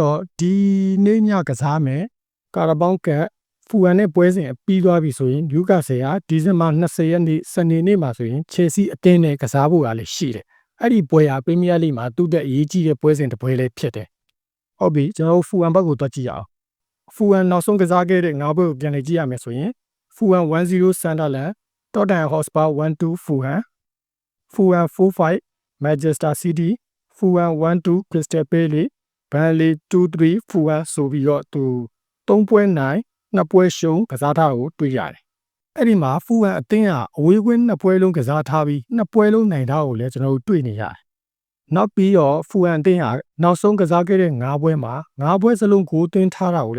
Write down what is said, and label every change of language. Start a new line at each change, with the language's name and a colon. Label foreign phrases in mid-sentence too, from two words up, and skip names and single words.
Burmese: တော့ဒီနေ့ညကစားမယ်ကာရာဘောင်းကပ်Fulham နဲ့ပွဲစဉ်ပြီးသွားပြီဆိုရင်Newcastle ကဒီဇင်ဘာ20ရက်နေ့စနေနေ့မှာဆိုရင် Chelsea အသင်းနဲ့ကစားဖို့ကလည်းရှိတယ်။အဲ့ဒီပွဲဟာ Premier League မှာသူ့တက်အရေးကြီးတဲ့ပွဲစဉ်တစ်ပွဲလေးဖြစ်တယ်။ဟုတ်ပြီကျွန်တော်တို့ Fulham ဘက်ကိုတွက်ကြည့်အောင်။ Fulham နောက်ဆုံးကစားခဲ့တဲ့9ပွဲကိုပြန်လည်ကြည့်ရမယ်ဆိုရင် Fulham 1-0 Sunderland Tottenham Hotspur 1-2 Fulham 4-5 Manchester City Fulham 1-2 Crystal Palace Burnley 2-3 Fulham ဆိုပြီးတော့သူ3ပွဲနိုင်2ပွဲရှုံးကစားထားကိုတွေ့ရတယ်။အဲ့ဒီမှာFulhamအသင်းကအဝေးကွင်း2ပွဲလုံးကစားထားပြီး2ပွဲလုံးနိုင်ထားကိုလည်းကျွန်တော်တို့တွေ့နေရတယ်နောက်ပြီးတော့ဖူဟန်အသင်းဟာနောက်ဆုံးကစားခဲ့တဲ့9ပွဲမှာ9ပွဲစလုံးဂိုးသွင်းထားတာကို